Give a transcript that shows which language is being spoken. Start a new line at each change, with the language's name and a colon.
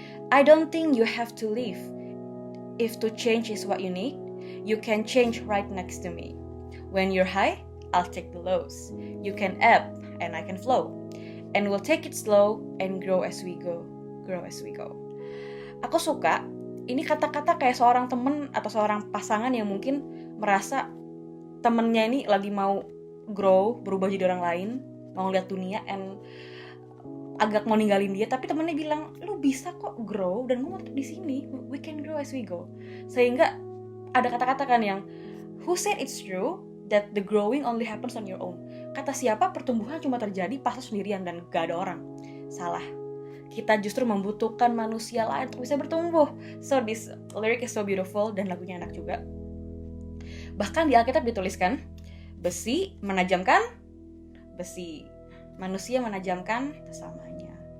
English: I don't think you have to leave. If to change is what you need, you can change right next to me. When you're high, I'll take the lows. You can ebb and I can flow. And we'll take it slow and grow as we go. Grow as we go.
Indonesian: Aku suka, ini kata-kata kayak seorang temen atau seorang pasangan yang mungkin merasa temennya ini lagi mau grow, berubah jadi orang lain, mau lihat dunia,
English: and agak mau
Indonesian: ninggalin dia, tapi temennya bilang, lu bisa kok grow dan gue mau tetap di sini.
English: We can grow as we go.
Indonesian: Sehingga ada kata-kata kan yang,
English: who said it's true that the growing only happens on your own?
Indonesian: Kata siapa pertumbuhan cuma terjadi pas sendirian dan gak ada orang? Salah. Kita justru membutuhkan manusia lain untuk bisa bertumbuh.
English: So this lyric is so beautiful
Indonesian: dan lagunya enak juga. Bahkan di Alkitab dituliskan, besi menajamkan besi, manusia menajamkan sesamanya.